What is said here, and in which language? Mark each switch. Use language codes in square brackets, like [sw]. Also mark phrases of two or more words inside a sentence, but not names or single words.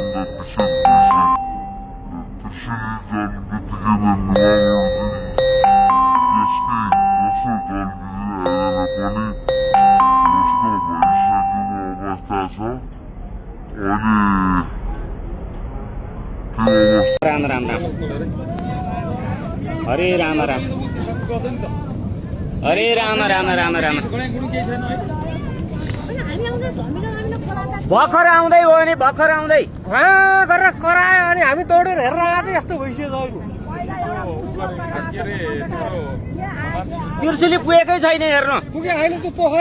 [ne] त्यसैले बित्तिकै नुवाकोट यसकै दोस्रो जलविद्युत आयोजना पनि नष्ट भइसकेको अवस्था छ। अहिले त्यो राम राम राम हरे राम राम हरे राम राम राम राम भर्खर आउँदै हो नि भर्खर आउँदै गरेर करायो अनि हामी दौडेर हेरेर आएको यस्तो भइसक्यो तिर्सुली पुगेकै छैन हेर्नु पुगे होइन त्यो पोखरी